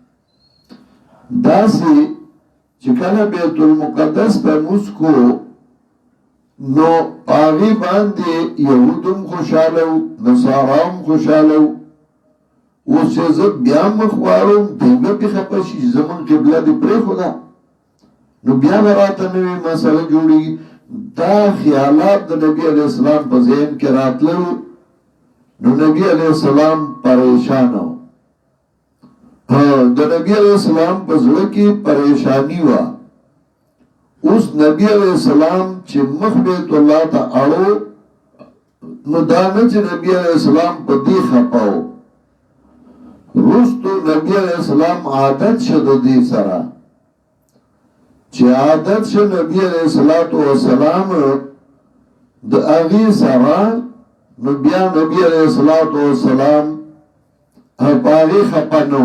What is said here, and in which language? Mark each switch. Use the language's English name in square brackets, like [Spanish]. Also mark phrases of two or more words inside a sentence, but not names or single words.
[Pashto] داسې چې کله بیت المقدس ته موږ کوو نو هغې باندې یهود هم خوشحاله وو، نصارا هم خوشحاله وو. اوس چې زه بیا مخ واړوم دوی به پې خفه شي چې زموږ قبله دې پرېښوده، نو بیا به راته نوې مسله جوړېږي. دا خیالات د نبي علیه السلام په ذهن کې راتلل. نو نبی علیہ السلام پریشان ہو. د نبی علیہ السلام په زړه کې پریشانی و. اوس نبی علیہ السلام چې مخ بیت الله ته اړو نو دا نه چې نبی علیہ السلام په دې خپه و. وروستو نبی علیہ السلام عادت شو د دې سره چې چې عادت شه نبی علیہ الصلوۃ والسلام د اغي سره نو بیا نبی علیہ الصلوۃ والسلام هغه خپنو.